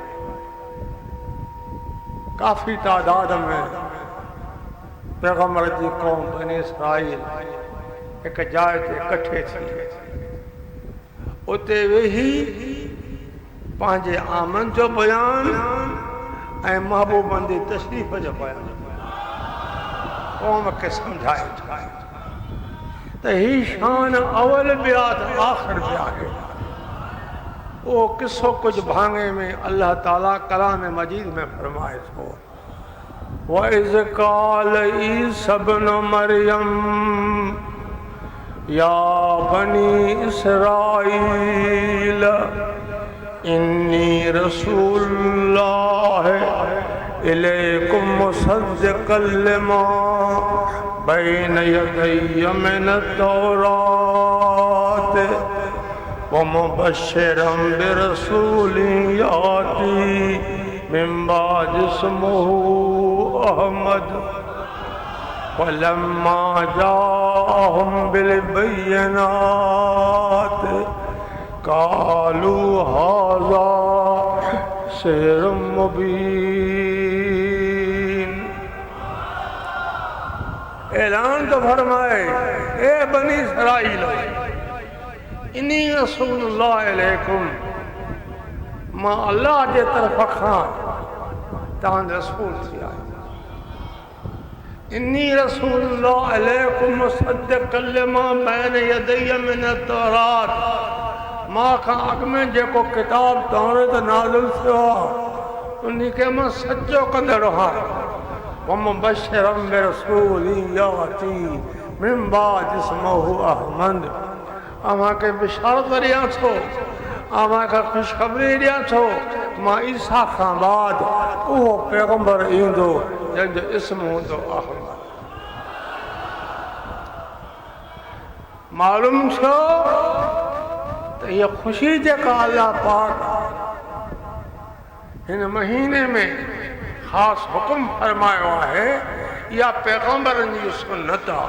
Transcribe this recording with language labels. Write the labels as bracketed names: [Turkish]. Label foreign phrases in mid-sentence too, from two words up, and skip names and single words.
[Sindhi] काफ़ी तादाद में पैगम्बर जी क़ौम बनी इसराइल एक जाइ ते इकट्ठे थी, उते वेही पंहिंजे आमन जो बयान ऐं महबूबनि जी तशरीफ़ जो बयान क़ौम खे सम्झाए त ही शान अवल बि आहे त आख़िर बि आहे। वो किस्सो कुछ भांगे में अल्लाह ताला कलाम मजीद में फरमाए थो, [Arabic] وإذ قال عيسى ابن مريم يا بني إسرائيل إني رسول الله إليكم مصدقا لما بين يدي من التوراة ومبشرا برسول يأتي من بعد اسمه أحمد فلما جاءهم بالبينات قالوا هذا سحر مبين. [Sindhi] ऐलान तो फरमाए, ए [Arabic] بني إسرائيل إني رسول الله عليكم, [Sindhi] मां अल्लाह जे तरफ़ खां तव्हांजो रसूल थी आहियां। [Arabic] إني رسول الله عليكم مصدقا لما بين يدي من التوراة, [Sindhi] मां खां अॻ में जेको किताब तौरात नाज़िल थियो आहे उन खे मां सचो कंदड़ आहियां। [Arabic] ومبشرا برسول يأتي من بعد اسمه أحمد, [Sindhi] अव्हां खे बिशारत ॾियां थो, अव्हां खे ख़ुशख़बरी ॾियां थो, मां ईसा खां बाद उहो पैगम्बर ईंदो जंहिंजो इस्म हूंदो अहमद। मालूम थियो त इहा ख़ुशी जेका अल्लाह पाक हिन महीने में ख़ासि हुकुम फरमायो आहे, इहा पैगम्बरनि जी सुन्नत आहे।